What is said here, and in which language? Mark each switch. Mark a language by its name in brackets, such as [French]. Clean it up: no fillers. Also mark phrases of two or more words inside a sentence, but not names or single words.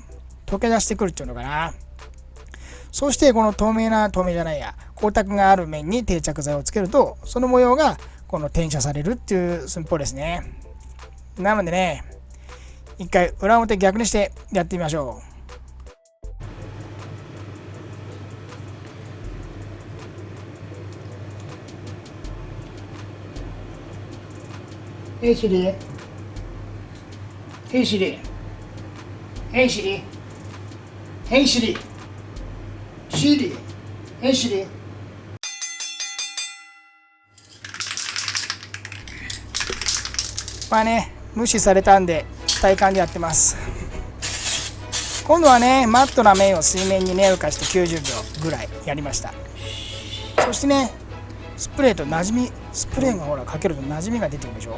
[Japanese] 溶け出してくるっていうのかな。そしてこの光沢がある面に定着剤をつけると、その模様がこの転写されるっていう寸法ですね。なのでね、一回裏表逆にしてやってみましょ [English] う。Hey Siri. Hey Siri. Hey Siri. Hey Siri. Siri. Hey Siri. [Japanese] 無視されたんで体感でやってます。今度はね、マットな面を水面にね、浮かして90秒ぐらいやりました。そしてね、スプレーがほらかけると馴染みが出てくるでしょ。